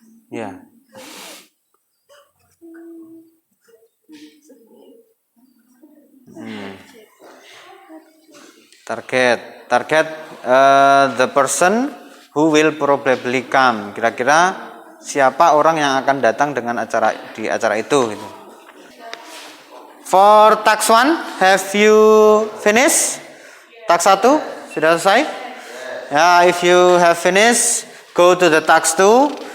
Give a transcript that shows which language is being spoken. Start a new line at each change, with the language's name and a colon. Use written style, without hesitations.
English: Ya. Target the person who will probably come.
Indonesian: Kira-kira siapa orang yang akan datang dengan di acara itu gitu.
English: For task 1, have you finished? Task 1
Indonesian: sudah selesai?
English: Ya, if you have finished, go to the task 2.